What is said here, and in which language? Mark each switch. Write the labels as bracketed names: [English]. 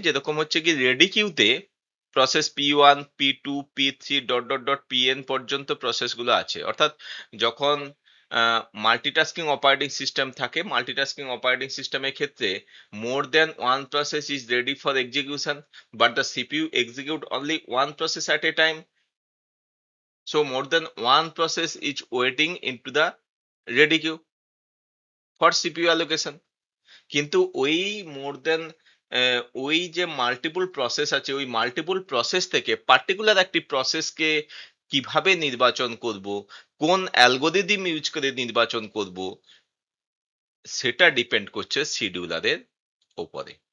[Bangla] যেরকম হচ্ছে কি ready কিউতে process P1, P2, P3 dot dot dot Pn পর্যন্ত প্রসেসগুলো আছে। অর্থাৎ যখন মাল্টিটাস্কিং অপারেটিং সিস্টেম থাকে, মাল্টিটাস্কিং অপারেটিং সিস্টেমের ক্ষেত্রে [English] More than one process is ready for execution, but the CPU execute only one process at a time. So more than one process is waiting into the ready queue for CPU allocation. [Bangla] কিন্তু ওই মোর দেন ওই যে multiple process আছে, ওই multiple process থেকে particular একটি প্রসেসকে কিভাবে নির্বাচন করব, কোন অ্যালগোরিদম ইউজ করে নির্বাচন করব, সেটা ডিপেন্ড করছে শিডিউলারের উপরে।